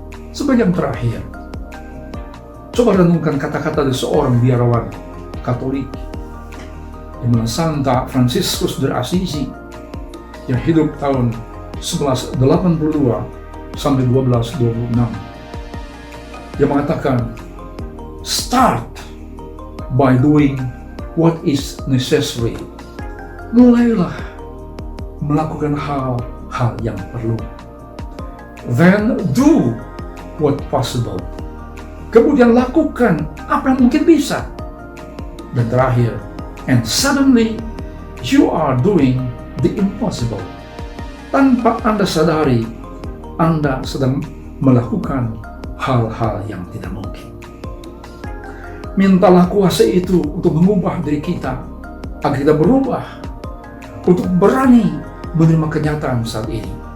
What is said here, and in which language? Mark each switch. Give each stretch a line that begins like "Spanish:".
Indonesian: Sebagai yang terakhir, coba renungkan kata-kata dari seorang biarawan Katolik yang bernama Santa Franciscus de Assisi yang hidup tahun 1182 sampai 1226. Dia mengatakan,
English: "Start by doing what is necessary."
Indonesian: Mulailah melakukan hal-hal yang perlu.
English: Then do what possible.
Indonesian: Kemudian lakukan apa yang mungkin bisa. Dan terakhir,
English: and suddenly you are doing the impossible.
Indonesian: Tanpa Anda sadari, Anda sedang melakukan hal-hal yang tidak mungkin. Mintalah kuasa itu untuk mengubah diri kita, agar kita berubah, untuk berani menerima kenyataan saat ini.